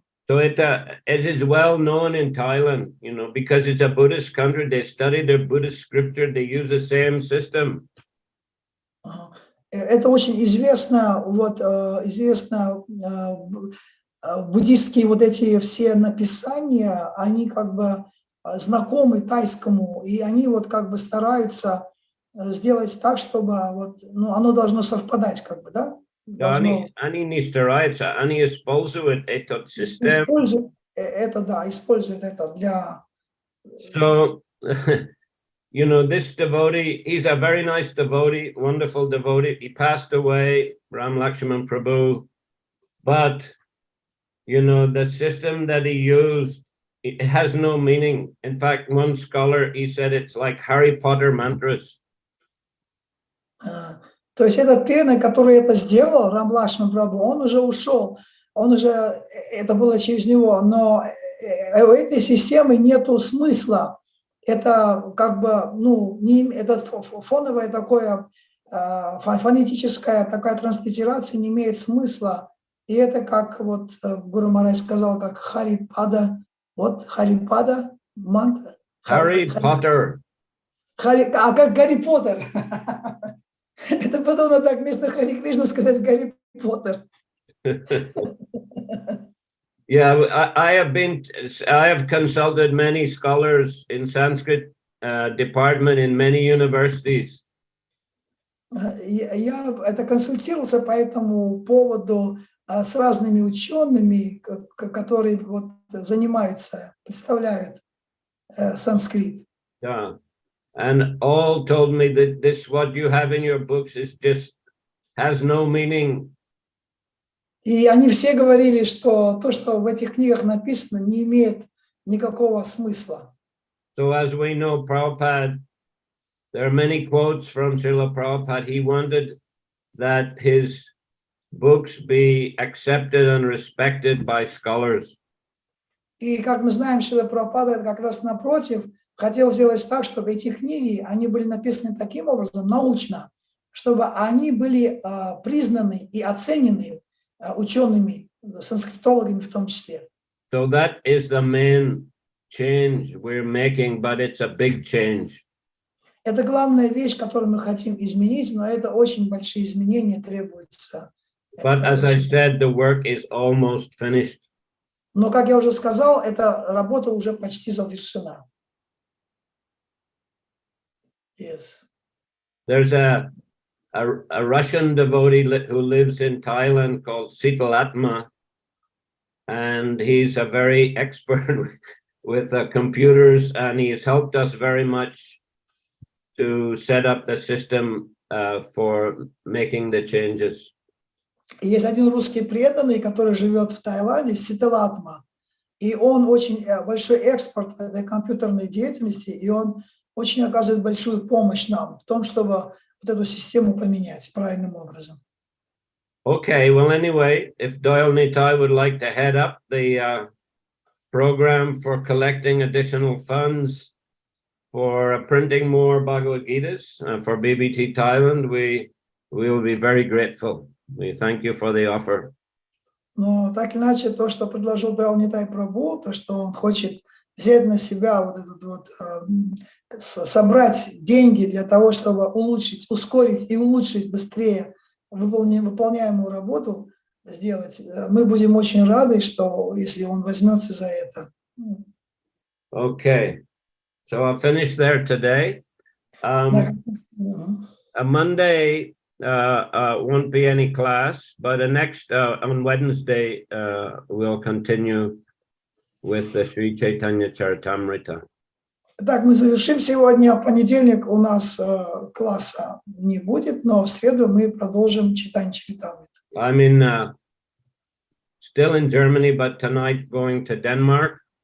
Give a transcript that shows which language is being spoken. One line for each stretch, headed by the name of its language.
English: So it is well known in Thailand, you know, because it's a Buddhist country. They study their Buddhist scripture. They use the same system.
Russian: Это очень известно, вот известно буддистские вот эти все написания, они как бы знакомы тайскому, и они вот как бы стараются сделать так, чтобы вот, ну, оно должно совпадать, как бы, да? Они не стараются, они используют этот систем. Используют это, да, используют это для...
English: So, you know, this devotee, he's a very nice devotee, wonderful devotee. He passed away, Ram Lakshman Prabhu, but, you know, the system that he used, it has no meaning. In fact, one scholar, he said it's like Harry Potter mantras.
Russian: То есть этот преданный, который это сделал, Рам Лакшман Прабху, он уже ушел, он уже, это было через него, но у этой системы нету смысла. Это как бы, ну, это фоновое такое, фонетическая такая транслитерация не имеет смысла. И это как вот Гуру Махарадж сказал, как Хари Пада, Вот Харипада, мантра.
English: Harry Potter.
Russian: А как Гарри Поттер? Это подобно так вместо Харе Кришна сказать Гарри Поттер.
English: Yeah, I have consulted many scholars in Sanskrit department in many universities.
Russian: Я это консультировался по этому поводу с разными учеными, которые вот занимаются, представляют санскрит.
English: Yeah, and all told me that this what you have in your books is just has no meaning.
Russian: И они все говорили, что то, что в этих книгах написано, не имеет никакого смысла.
English: So as we know, Prabhupada, there are many quotes from Srila Prabhupada. He wanted that his books be accepted and respected by scholars.
Russian: И как мы знаем, Шрила Прабхупада как раз напротив хотел сделать так, чтобы эти книги, они были написаны таким образом, научно, чтобы они были признаны и оценены учеными, санскритологами в том числе.
English: So that is the main change we're making, but it's a big change.
Russian: Это главная вещь, которую мы хотим изменить, но это очень большие изменения требуются.
English: But as I said, the work is almost finished.
Russian: Но, как я уже сказал, эта работа уже почти завершена.
English: Yes. There's a Russian devotee who lives in Thailand called Sitalatma, and he's a very expert with computers, and he has helped us very much to set up the system for making the changes.
Russian: Есть один русский преданный, который живет в Таиланде, Ситалатма, и он очень большой эксперт в этой компьютерной деятельности, и он очень оказывает большую помощь нам в том, чтобы вот эту систему поменять правильным образом.
English: Okay, well, anyway, if Doyle Nitai would like to head up the program for collecting additional funds for printing more Bhagavad Gitas for BBT Thailand, we will be very grateful. We thank you for the offer.
Russian: Но так или иначе, то, что предложил Дойл Нитай Прабху, то, что он хочет взять на себя вот этот вот, собрать деньги для того, чтобы улучшить, ускорить и улучшить быстрее выполняемую работу сделать, мы будем очень рады, что если он возьмется за это.
English: Okay, so I'll finish there today. A Monday won't be any class, but next on Wednesday we'll continue with the Sri Chaitanya Charitamrita.
Russian: Так, мы завершим сегодня. В понедельник у нас класса не будет, но в среду мы продолжим читание Чаритамриту.
English: I'm in still in Germany, but tonight going to Denmark.